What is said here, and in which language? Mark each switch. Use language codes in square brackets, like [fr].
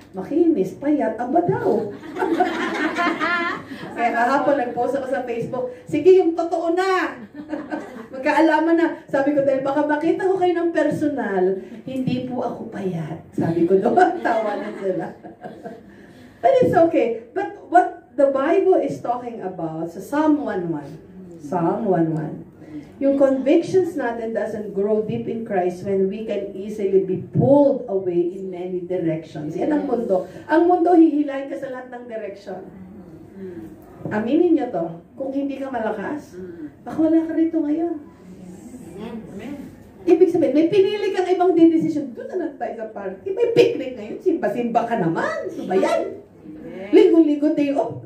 [tl] Makinis, payat, aba daw. Kaya kahapon nag-post ako sa Facebook, sige, yung totoo na. Magkaalaman na. Sabi ko, dahil baka makita ko kayo ng personal, hindi po ako payat. Sabi ko doon, tawa na sila. [en] But it's okay. But what the Bible is talking about, sa Psalm 1:1, Psalm 1:1, yung convictions natin doesn't grow deep in Christ when we can easily be pulled away in many directions. [tl] Yan ang mundo. Ang mundo, hihilahin ka sa lahat ng direction. Aminin nyo to. Kung hindi ka malakas, baka wala ka rito ngayon. Ibig sabihin, may pinili kang ibang decision. Doon na lang tayo sa party. May picnic ngayon. Simba-simba ka naman. Subayan. Linggo-linggo day off.